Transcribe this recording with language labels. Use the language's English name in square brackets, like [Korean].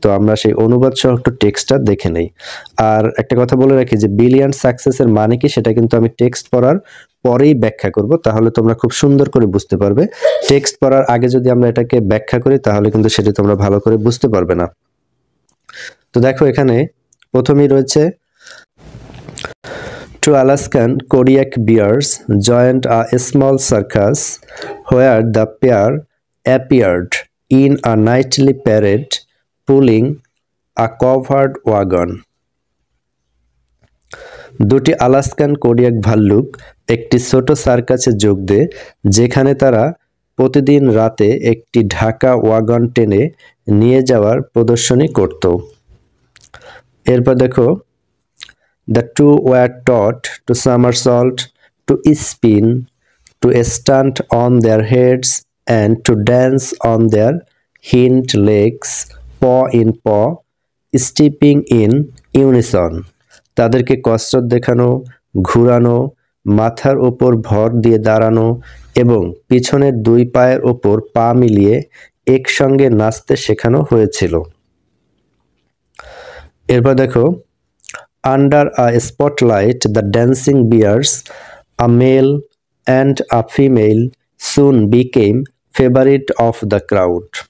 [Bangla] তো আমরা সেই অনুবাদ সহ একটু টেক্সটটা দেখে নেই। আর একটা কথা বলে রাখি যে বিলিয়ান্ট সাকসেসের মানে কি, সেটা কিন্তু আমি টেক্সট পড়ার পরেই ব্যাখ্যা করব, তাহলে তোমরা খুব সুন্দর করে বুঝতে পারবে। টেক্সট পড়ার আগে যদি আমরা এটাকে ব্যাখ্যা করি, তাহলে কিন্তু সেটি তোমরা ভালো করে বুঝতে পারবে না। তো দেখো এখানে প্রথমেই রয়েছে [English] two Alaskan Kodiak bears joined a small circus where the pair appeared in a nightly parade pulling a covered wagon. [Bangla] দুটি আলাস্কান কোডিয়াক ভাল্লুক একটি ছোট সার্কাসে যোগ দেয়, যেখানে তারা প্রতিদিন রাতে একটি ঢাকা ওয়াগন টেনে নিয়ে যাওয়ার প্রদর্শনী করত। এরপর দেখো [English] the two were taught to somersault, to spin, to stand on their heads and to dance on their hind legs, paw in paw, stepping in unison. [Bangla] তাদেরকে কসরত দেখানো, ঘুরানো, মাথার ওপর ভর দিয়ে দাঁড়ানো এবং পিছনের দুই পায়ের ওপর পা মিলিয়ে একসঙ্গে নাচতে শেখানো হয়েছিল। এরপর দেখো, [English] Under a spotlight the dancing bears, a male and a female soon became favourite of the crowd.